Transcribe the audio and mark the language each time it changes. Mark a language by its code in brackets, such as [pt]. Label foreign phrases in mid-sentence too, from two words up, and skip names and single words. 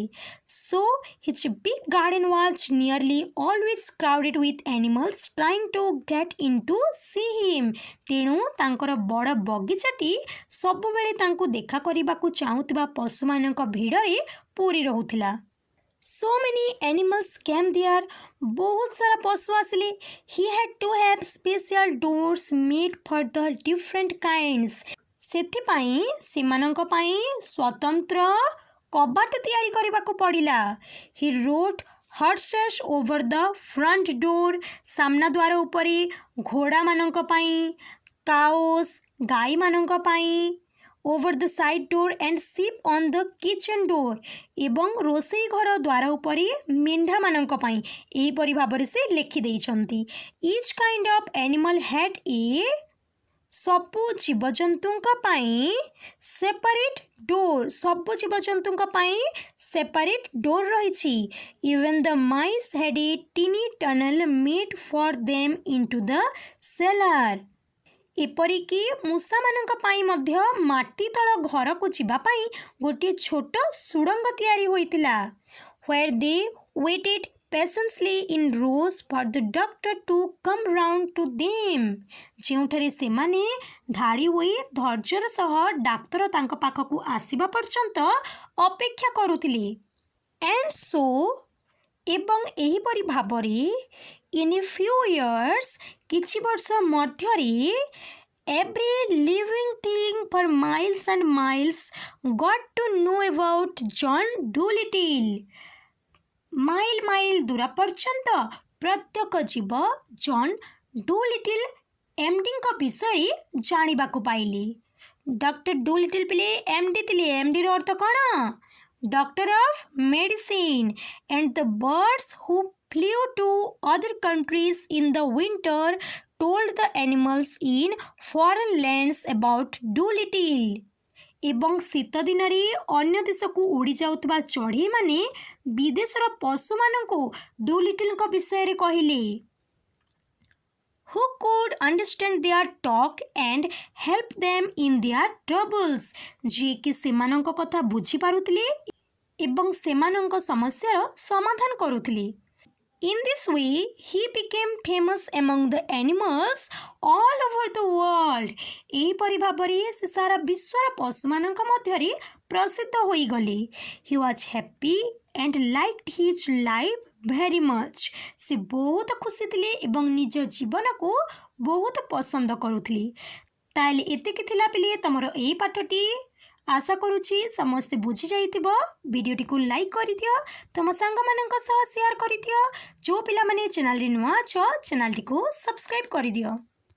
[en] So his big garden was nearly always crowded with animals trying to get into see him. [or] ତେଣୁ ତାଙ୍କର ବଡ଼ ବଗିଚାଟି ସବୁବେଳେ ତାଙ୍କୁ ଦେଖା କରିବାକୁ ଚାହୁଁଥିବା ପଶୁମାନଙ୍କ ଭିଡ଼ରେ ପୂରି ରହୁଥିଲା. [en] So many animals came there. [or] ବହୁତ ସାରା ପଶୁ ଆସିଲେ. [en] He had to have special doors made for the different kinds. [or] ସେଥିପାଇଁ ସେମାନଙ୍କ ପାଇଁ ସ୍ୱତନ୍ତ୍ର କବାଟ ତିଆରି କରିବାକୁ ପଡ଼ିଲା. [en] He wrote horses over the front door. [or] ସାମ୍ନା ଦ୍ୱାର ଉପରେ ଘୋଡ଼ାମାନଙ୍କ ପାଇଁ, cows ଗାଈମାନଙ୍କ ପାଇଁ, [en] over the side door and sheep on the kitchen door. [or] ଏବଂ ରୋଷେଇ ଘର ଦ୍ୱାର ଉପରେ ମେଣ୍ଢାମାନଙ୍କ ପାଇଁ. ଏହିପରି ଭାବରେ ସେ ଲେଖିଦେଇଛନ୍ତି. [en] Each kind of animal had a, [or] ସବୁ ଜୀବଜନ୍ତୁଙ୍କ ପାଇଁ [en] separate door. [or] ସବୁ ଜୀବଜନ୍ତୁଙ୍କ ପାଇଁ [en] separate door [or] ରହିଛି. [en] Even the mice had a teeny tunnel made for them into the cellar. [or] ଏପରିକି ମୂଷାମାନଙ୍କ ପାଇଁ ମଧ୍ୟ ମାଟି ତଳ ଘରକୁ ଯିବା ପାଇଁ ଗୋଟିଏ ଛୋଟ ସୁଡ଼ଙ୍ଗ ତିଆରି ହୋଇଥିଲା. [en] Where they waited patiently in rows for the doctor to come round to them. [or] ଯେଉଁଠାରେ ସେମାନେ ଧାଡ଼ି ହୋଇ ଧୈର୍ଯ୍ୟର ସହ ଡାକ୍ତର ତାଙ୍କ ପାଖକୁ ଆସିବା ପର୍ଯ୍ୟନ୍ତ ଅପେକ୍ଷା କରୁଥିଲେ. [en] And so, [or] ଏବଂ ଏହିପରି ଭାବରେ [en] in a few years, [or] କିଛି ବର୍ଷ ମଧ୍ୟରେ [en] every living thing for miles and miles got to know about John Dolittle. [or] ମାଇଲ ମାଇଲ ଦୂର ପର୍ଯ୍ୟନ୍ତ ପ୍ରତ୍ୟେକ ଜୀବ ଜନ୍ ଡୁଲିଟିଲ୍ ଏମ୍ଡିଙ୍କ ବିଷୟରେ ଜାଣିବାକୁ ପାଇଲେ. ଡକ୍ଟର ଡୁଲିଟିଲ୍ ପିଲେ ଏମ୍ଡି ଥିଲେ. ଏମ୍ଡିର ଅର୍ଥ କ'ଣ? [en] Doctor of Medicine. And the birds who flew to other countries in the winter told the animals in foreign lands about Dolittle. [or] ଏବଂ ଶୀତ ଦିନରେ ଅନ୍ୟ ଦେଶକୁ ଉଡ଼ି ଯାଉଥିବା ଚଢ଼େଇମାନେ ବିଦେଶର ପଶୁମାନଙ୍କୁ ଡୁଲିଟିଲ୍ଙ୍କ ବିଷୟରେ କହିଲେ. [en] Who could understand their talk and help them in their troubles? [or] ଯିଏକି ସେମାନଙ୍କ କଥା ବୁଝିପାରୁଥିଲେ ଏବଂ ସେମାନଙ୍କ ସମସ୍ୟାର ସମାଧାନ କରୁଥିଲେ. [en] In this way, he became famous among the animals all over the world. [or] ଏହିପରି ଭାବରେ ସେ ସାରା ବିଶ୍ୱର ପଶୁମାନଙ୍କ ମଧ୍ୟରେ ପ୍ରସିଦ୍ଧ ହୋଇଗଲେ. [en] He was happy and liked his life very much. [or] ସେ ବହୁତ ଖୁସି ଥିଲେ ଏବଂ ନିଜ ଜୀବନକୁ ବହୁତ ପସନ୍ଦ କରୁଥିଲେ. ତାହେଲେ ଏତିକି ଥିଲା ପିଲେ ତମର ଏହି ପାଠଟି. ଆଶା କରୁଛି ସମସ୍ତେ ବୁଝିଯାଇଥିବ. ଭିଡ଼ିଓଟିକୁ ଲାଇକ୍ କରିଦିଅ, ତୁମ ସାଙ୍ଗମାନଙ୍କ ସହ ସେୟାର କରିଦିଅ. ଯେଉଁ ପିଲାମାନେ ଚ୍ୟାନେଲରେ ନୂଆ ଅଛ ଚ୍ୟାନେଲଟିକୁ ସବସ୍କ୍ରାଇବ୍ କରିଦିଅ.